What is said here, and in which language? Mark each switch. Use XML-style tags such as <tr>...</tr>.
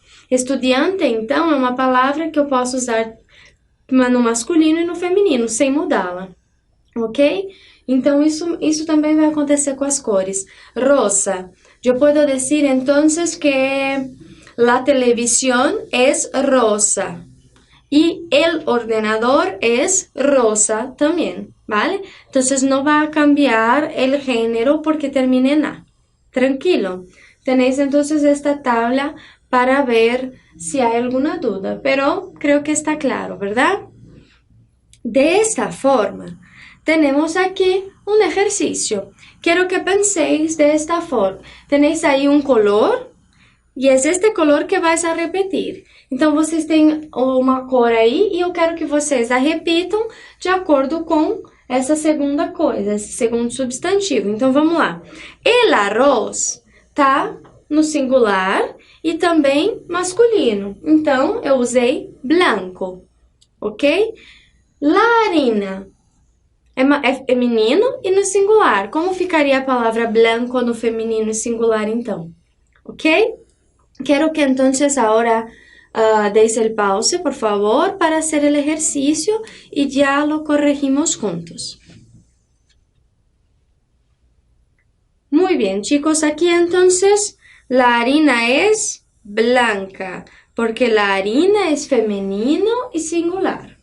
<pt>Estudiante, então, é uma palavra que eu posso usar no masculino e no feminino, sem mudá-la, ok? Então, isso também vai acontecer com as cores. Rosa. Eu posso dizer, então, que a televisão é rosa.</pt> <es>Y el ordenador es rosa también, ¿vale? Entonces no va a cambiar el género porque termine en A. Tranquilo. Tenéis entonces esta tabla para ver si hay alguna duda, pero creo que está claro, ¿verdad? De esta forma, tenemos aquí un ejercicio. Quiero que penséis de esta forma. Tenéis ahí un color y es este color que vais a repetir.</es> <pt>Então, vocês têm uma cor aí e eu quero que vocês a repitam de acordo com essa segunda coisa, esse segundo substantivo. Então, vamos lá. El arroz tá no singular e também masculino. Então, eu usei blanco, ok? La harina é feminino e no singular. Como ficaria a palavra blanco no feminino e singular, então? Ok? Quero que, entonces, agora...</pt> <es>deis el pause, por favor, para hacer el ejercicio y ya lo corregimos juntos. Muy bien, chicos, aquí entonces la harina es blanca, porque la harina es femenino y singular.</es>